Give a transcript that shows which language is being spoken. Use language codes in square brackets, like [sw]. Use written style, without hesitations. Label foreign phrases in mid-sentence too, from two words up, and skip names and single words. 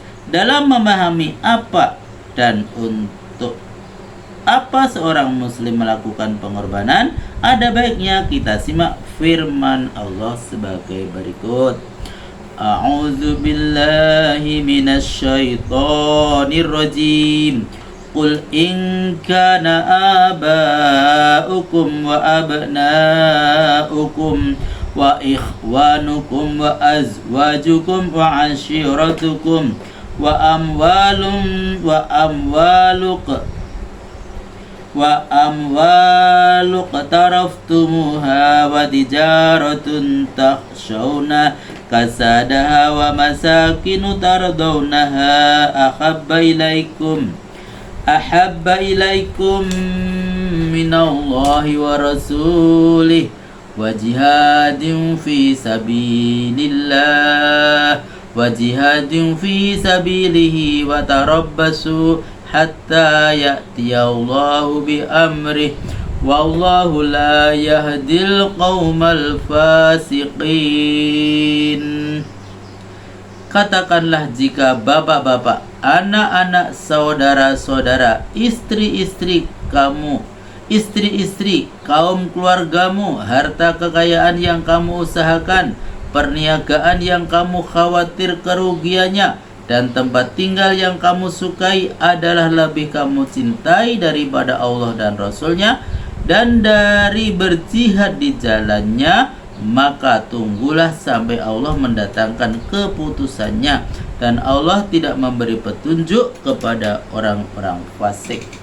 [id] Dalam memahami apa dan untuk apa seorang muslim melakukan pengorbanan, ada baiknya kita simak firman Allah sebagai berikut. [ar] أعوذ بالله من الشيطان الرجيم. قل إن كان آباؤكم وأبناؤكم وإخوانكم وأزواجكم وعشيرتكم و أموال اقترفتموها وتجارة تخشون كسادها ومساكن ترضونها أحب إليكم من الله ورسوله وجهاد في سبيله فتربصوا حتى يأتي الله بأمره والله لا يهدي القوم الفاسقين. [id] Katakanlah, jika bapak-bapak, anak-anak, saudara-saudara, istri-istri kamu, istri-istri kaum keluargamu, harta kekayaan yang kamu usahakan, perniagaan yang kamu khawatir kerugiannya, dan tempat tinggal yang kamu sukai adalah lebih kamu cintai daripada Allah dan Rasulnya dan dari berjihad di jalannya, maka tunggulah sampai Allah mendatangkan keputusannya, dan Allah tidak memberi petunjuk kepada orang-orang fasik.